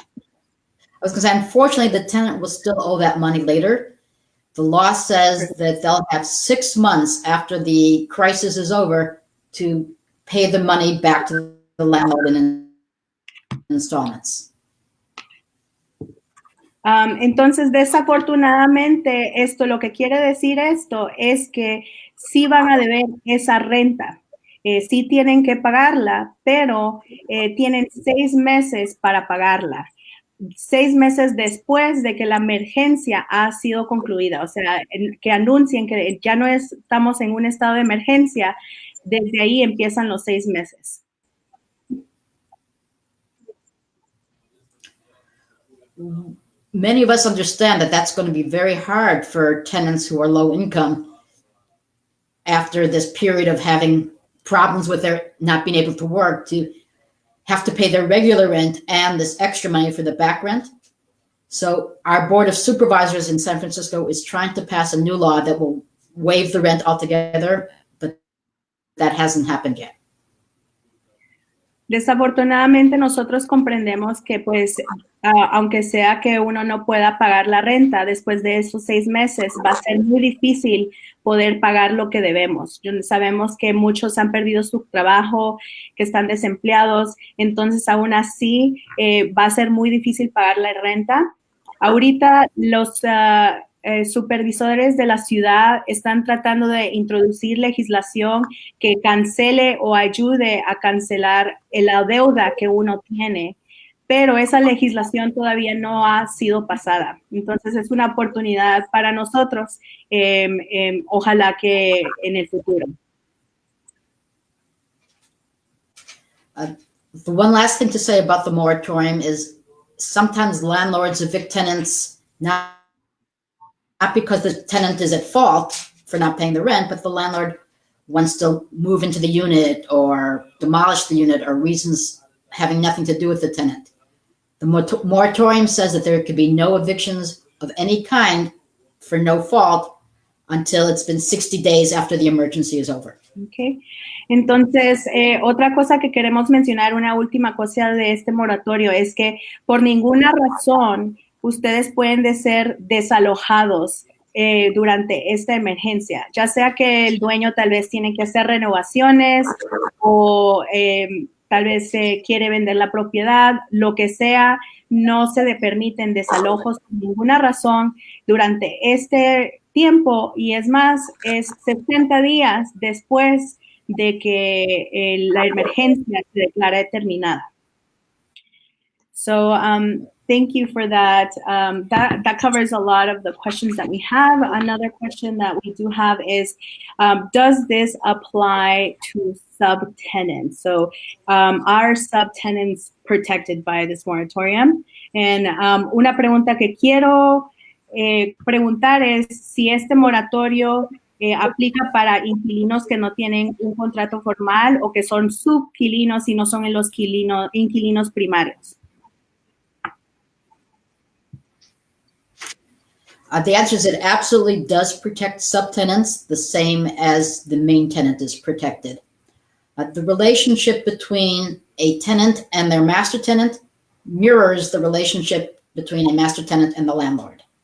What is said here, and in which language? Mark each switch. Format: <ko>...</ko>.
<en>I was going to say, unfortunately, the tenant will still owe that money later. The law says that they'll have 6 months after the crisis is over to pay the money back to the landlord in installments.</en> <es>Entonces, desafortunadamente, lo que quiere decir esto es que sí van a deber esa renta sí tienen que pagarla, pero tienen 6 meses para pagarla. 6 meses después de que la emergencia ha sido concluida, o sea, que anuncien que ya no estamos en un estado de emergencia, desde ahí empiezan los 6 meses.</es> <en>Many of us understand that that's going to be very hard for tenants who are low income after this period of having problems with their not being able to work to have to pay their regular rent and this extra money for the back rent. So our Board of Supervisors in San Francisco is trying to pass a new law that will waive the rent altogether, but that hasn't happened yet.</en> <es>Desafortunadamente nosotros comprendemos que pues aunque sea que uno no pueda pagar la renta después de esos 6 meses, va a ser muy difícil poder pagar lo que debemos. Sabemos que muchos han perdido su trabajo, que están desempleados, entonces aún así va a ser muy difícil pagar la renta. Ahorita los supervisores de la ciudad están tratando de introducir legislación que cancele o ayude a cancelar la deuda que uno tiene, pero esa legislación todavía no ha sido pasada. Entonces es una oportunidad para nosotros, ojalá que en el futuro.</es> <en>The one last thing to say about the moratorium is sometimes landlords evict tenants not because the tenant is at fault for not paying the rent, but the landlord wants to move into the unit or demolish the unit or reasons having nothing to do with the tenant. The moratorium says that there could be no evictions of any kind for no fault until it's been 60 days after the emergency is over. Okay.</en> <es>Entonces, otra cosa que queremos mencionar, una última cosa de este moratorio es que por ninguna razón ustedes pueden ser desalojados durante esta emergencia, ya sea que el dueño tal vez tiene que hacer renovaciones o tal vez quiere vender la propiedad, lo que sea, no se le permiten desalojos por ninguna razón durante este tiempo, y es más, es 60 días después de que la emergencia se declara terminada.</es> <en>So thank you for that. That covers a lot of the questions that we have. Another question that we do have is, does this apply to subtenants? So are subtenants protected by this moratorium?</en> <es>And una pregunta que quiero preguntar es si este moratorio aplica para inquilinos que no tienen un contrato formal o que son subinquilinos y no son los inquilinos primarios.</es> <en>The answer is it absolutely does protect subtenants the same as the main tenant is protected. The relationship between a tenant and their master tenant mirrors the relationship between a master tenant and the landlord.</en>